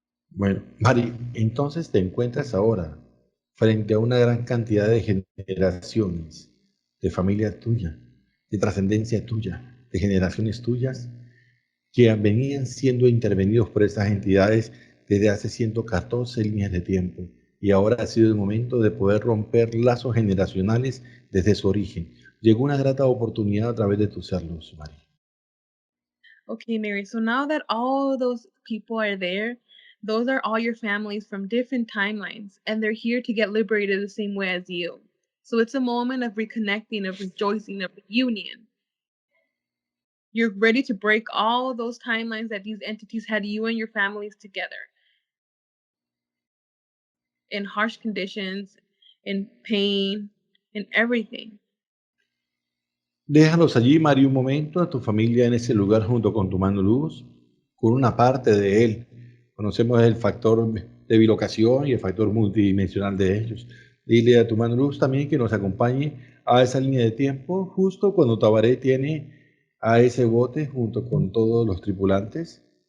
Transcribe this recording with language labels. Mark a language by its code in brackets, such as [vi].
[es] Bueno, Mari, entonces te encuentras ahora frente a una gran cantidad de generaciones, de familia tuya, de trascendencia tuya, de generaciones tuyas, que venían siendo intervenidos por estas entidades desde hace 114 líneas de tiempo. Y ahora ha sido el momento de poder romper lazos generacionales desde su origen. Llegó una grata oportunidad a través de tu ser luz, Mari. [en] Okay, Mary. So now that all those people are there, those are all your families from different timelines, and they're here to get liberated the same way as you. So it's a moment of reconnecting, of rejoicing, of reunion. You're ready to break all those timelines that these entities had you and your families together in harsh conditions, in pain, in everything. [es] Déjalos allí, Mari, un momento, a tu familia en ese lugar junto con tu mano luz, con una parte de él. Conocemos el factor de bilocación y el factor multidimensional de ellos. Dile a tu mano luz también que nos acompañe a esa línea de tiempo, justo cuando Tabaré tiene a ese bote junto con todos los tripulantes.